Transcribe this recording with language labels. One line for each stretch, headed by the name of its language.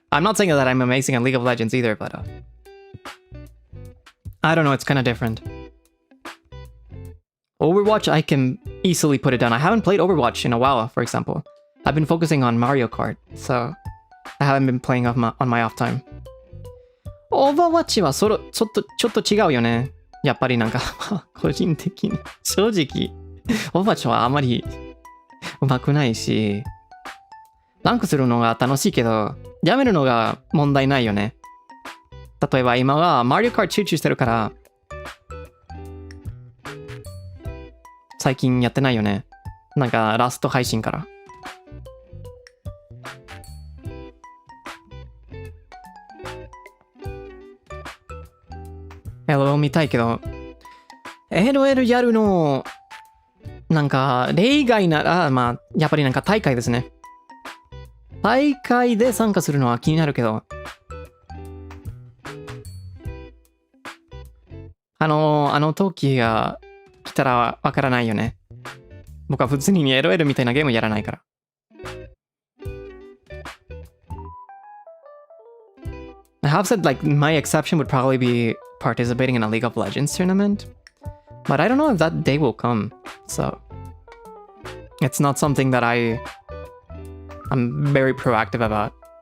English: I'm not saying that I'm amazing at League of Legends either, but I don't know, it's kind of different. Overwatch, I can easily put it down. I haven't played Overwatch in a while, for example. I've been focusing on Mario Kart, so I haven't been playing on my off time.
Japanese: Overwatch はちょっと違うよね。やっぱりなんか個人的に正直Overwatch はあまり上手くないし、ランクするのが楽しいけど、やめるのが問題ないよね。例えば今はマリオカート集中してるから、最近やってないよね。なんかラスト配信から。 LOL 見たいけど、LOL やるの、なんか、例外なら、まあ、やっぱりなんか大会ですね。大会で参加するのは気になるけど、あの時が来たらわからないよね。僕は普通に LOL みたいなゲームやらないから。
English: I have said like my exception would probably be participating in a League of Legends tournament, but I don't know if that day will come, so it's not something that I'm very proactive about.